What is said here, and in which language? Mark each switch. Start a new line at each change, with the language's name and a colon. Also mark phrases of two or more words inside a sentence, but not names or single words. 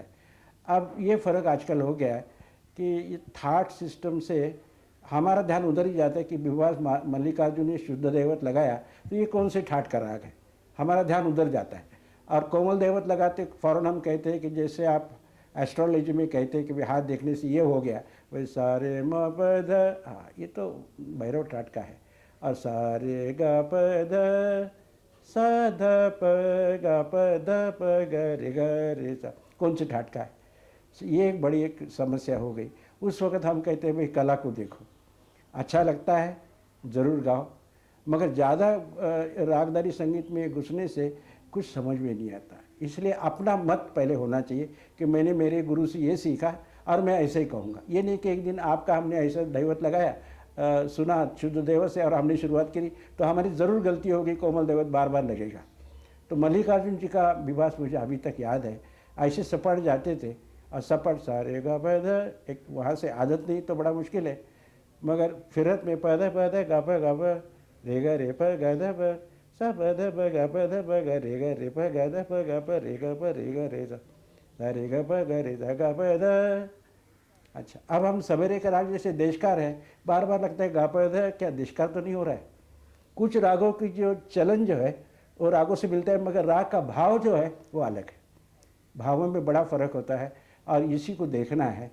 Hindi: अब ये फ़र्क आजकल हो गया है कि ये ठाट सिस्टम से हमारा ध्यान उधर ही जाता है कि विवास मल्लिकार्जुन ने शुद्ध दैवत लगाया, तो ये कौन से ठाट का राग है, हमारा ध्यान उधर जाता है। और कोमल दैवत लगाते फ़ौरन हम कहते हैं कि जैसे आप एस्ट्रोलॉजी में कहते हैं कि भाई हाथ देखने से ये हो गया, भाई सारे म प ध, हाँ ये तो भैरव ठाट का है। और सारे ग प ध सा ध प ग प ध प ग रे सा, कौन से ठाट का है। ये एक बड़ी एक समस्या हो गई। उस वक़्त हम कहते हैं भाई कला को देखो, अच्छा लगता है ज़रूर गाओ, मगर ज़्यादा रागदारी संगीत में घुसने से कुछ समझ में नहीं आता। इसलिए अपना मत पहले होना चाहिए कि मैंने मेरे गुरु से ये सीखा और मैं ऐसे ही कहूँगा। ये नहीं कि एक दिन आपका हमने ऐसा दैवत लगाया, सुना शुद्ध दैवत से और हमने शुरुआत करी, तो हमारी ज़रूर गलती होगी, कोमल दैवत बार बार लगेगा। तो मल्लिकार्जुन जी का विवास मुझे अभी तक याद है, ऐसे सपट जाते थे, और सपट सारे गा पैदा, एक वहाँ से आदत नहीं तो बड़ा मुश्किल है, मगर फिरत में पैदा पैदा गा प रे ग रे प ग ध प सा प ध प ग प ध प ग रे प ग ध प ग प रे ग रे सा रे ग प ग रे ध ग प ध। अच्छा, अब हम सवेरे का राग जैसे देशकार है, बार बार लगता है गा प ध, क्या देशकार तो नहीं हो रहा है। कुछ रागों की जो चलन जो है वो रागों से मिलता है, मगर राग का भाव जो है वो अलग है। भावों में बड़ा फ़र्क होता है, और इसी को देखना है।